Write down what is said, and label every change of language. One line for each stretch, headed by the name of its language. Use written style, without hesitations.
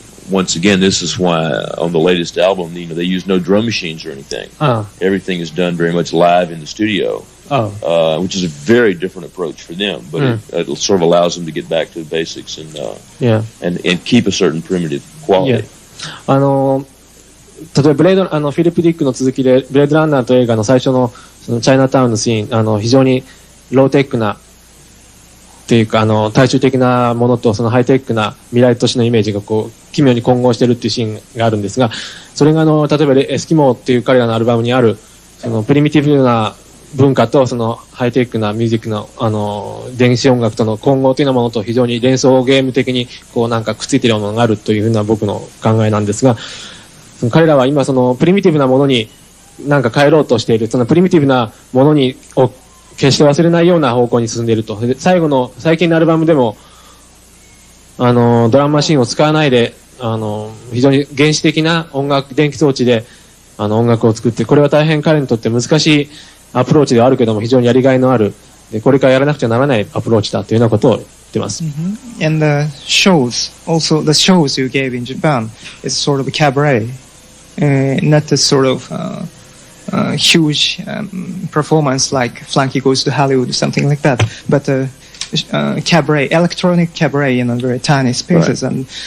English: Once again, this is why on the latest album, they use no drum machines or anything. Everything is done very much live in the studio. Which is a very different approach for them, but it sort of allows them to get back to the basics and keep a certain primitive quality.
Japanese: 例えばフィリップ・ディックの続きでブレードランナーという映画の最初のそのチャイナタウンのシーン、非常にローテックなっていうか大衆的なものとそのハイテックな未来都市のイメージが奇妙に混合してるっていうシーンがあるんですが、それが例えばエスキモーっていう彼らのアルバムにあるそのプリミティブな文化とそのハイテクなミュージックの電子音楽との混合というようなものと非常に連想ゲーム的にこうなんかくっついているものがあるというふうな僕の考えなんですが、彼らは今そのプリミティブなものになんか変えろうとしている、そのプリミティブなものを決して忘れないような方向に進んでいると。最近のアルバムでもドラムマシンを使わないで非常に原始的な電気装置で音楽を作って、これは大変彼にとって難しいアプローチではあるけども非常にやりがいのある、でこれからやらなくちゃならないアプローチだというようなことを言ってます。
English: And the shows you gave in Japan is sort of a cabaret, not a sort of huge performance like Flunky Goes to Hollywood or something like that, but cabaret, electronic cabaret in a very tiny spaces, right.